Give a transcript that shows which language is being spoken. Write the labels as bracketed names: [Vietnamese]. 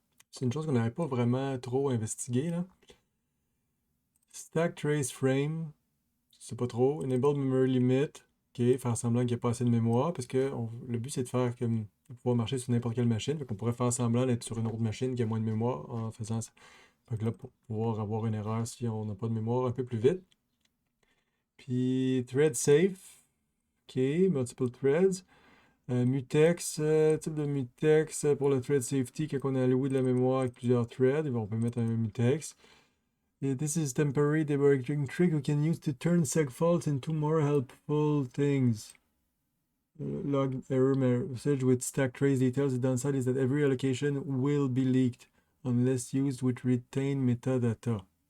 [French] C'est une chose qu'on n'avait pas vraiment trop investigué, là. Stack trace frame, c'est pas trop. Enable memory limit, ok, faire semblant qu'il n'y a pas assez de mémoire, parce que le but c'est de faire comme de pouvoir marcher sur n'importe quelle machine. Fait qu'on pourrait faire semblant d'être sur une autre machine qui a moins de mémoire en faisant ça. Fait que là, pour pouvoir avoir une erreur si on n'a pas de mémoire un peu plus vite. Puis thread safe, ok, [English] multiple threads. [French] Mutex, type de mutex pour le thread safety, quand on a alloué de la mémoire avec plusieurs threads, on peut mettre un mutex. Et [English] this is temporary debugging trick we can use to turn seg faults into more helpful things. Log error message with stack trace details. The downside is that every allocation will be leaked unless used with retained metadata.